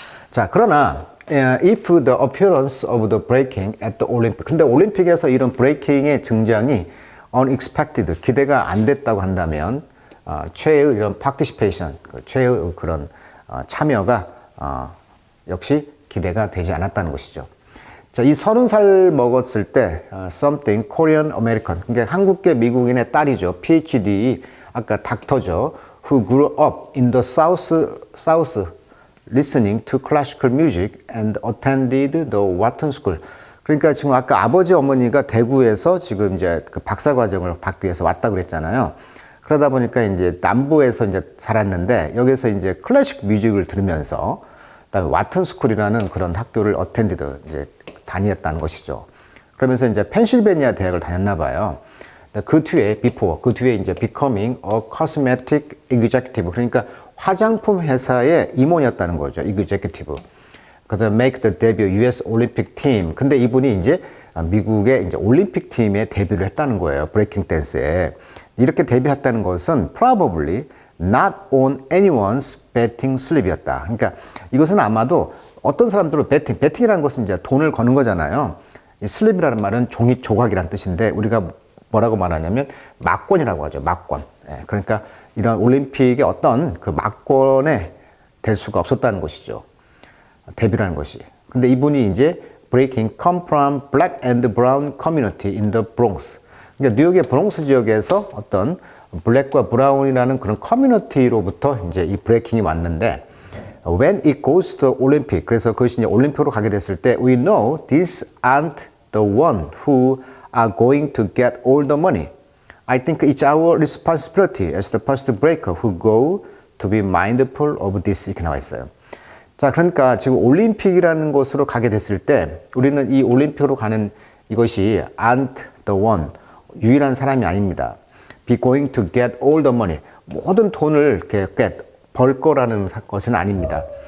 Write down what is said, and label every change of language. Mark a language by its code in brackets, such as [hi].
[ko] 자, 그러나 [en] if the appearance of the breaking at the Olympic, [ko] 근데 올림픽에서 이런 브레이킹의 등장이 unexpected, 기대가 안 됐다고 한다면 최의 이런 participation, 최의 그런 참여가 역시 기대가 되지 않았다는 것이죠. 자, 이 30살 먹었을 때 [en] something Korean American, [ko] 그러니까 한국계 미국인의 딸이죠. PhD, 아까 닥터죠. [en] who grew up in the South listening to classical music and attended the Wharton School. [ko] 그러니까 지금 아까 아버지 어머니가 대구에서 지금 이제 그 박사 과정을 받기 위해서 왔다 그랬잖아요. 그러다 보니까 이제 남부에서 이제 살았는데 여기서 이제 클래식 뮤직을 들으면서 그다음에 와튼 스쿨이라는 그런 학교를 어텐디드 이제 다녔다는 것이죠. 그러면서 이제 펜실베니아 대학을 다녔나 봐요. 그 뒤에 이제 [en] becoming a cosmetic executive, [ko] 그러니까 화장품 회사의 임원이었다는 거죠. [en] executive. [ko] 그래서 [en] make the debut US Olympic team. [ko] 근데 이분이 이제 미국의 이제 올림픽 팀에 데뷔를 했다는 거예요. 브레이킹 댄스에. 이렇게 데뷔했다는 것은 [en] probably not on anyone's betting slip이었다. [ko] 그러니까 이것은 아마도 어떤 사람들은 베팅이라는 것은 이제 돈을 거는 거잖아요. 이 슬립이라는 말은 종이 조각이란 뜻인데 우리가 뭐라고 말하냐면 막권이라고 하죠. 막권. 그러니까 이런 올림픽의 어떤 그 막권에 될 수가 없었다는 것이죠. 데뷔라는 것이. 근데 이분이 이제 [en] breaking come from black and brown community in the Bronx. [ko] 그러니까 뉴욕의 브롱스 지역에서 어떤 블랙과 브라운이라는 그런 커뮤니티로부터 이제 이 브레이킹이 왔는데 [en] when it goes to Olympic, [ko] 그래서 그것이 이제 올림픽으로 가게 됐을 때 [en] we know these aren't the one who are going to get all the money. I think it's our responsibility as the first breaker who go to be mindful of this. [ko] 이렇게 나와 있어요. 자, 그러니까 지금 올림픽이라는 곳으로 가게 됐을 때 우리는 이 올림픽으로 가는 이것이 [en] aren't the one, [ko] 유일한 사람이 아닙니다. [en] be going to get all the money, [ko] 모든 돈을 이렇게 벌 거라는 것은 아닙니다.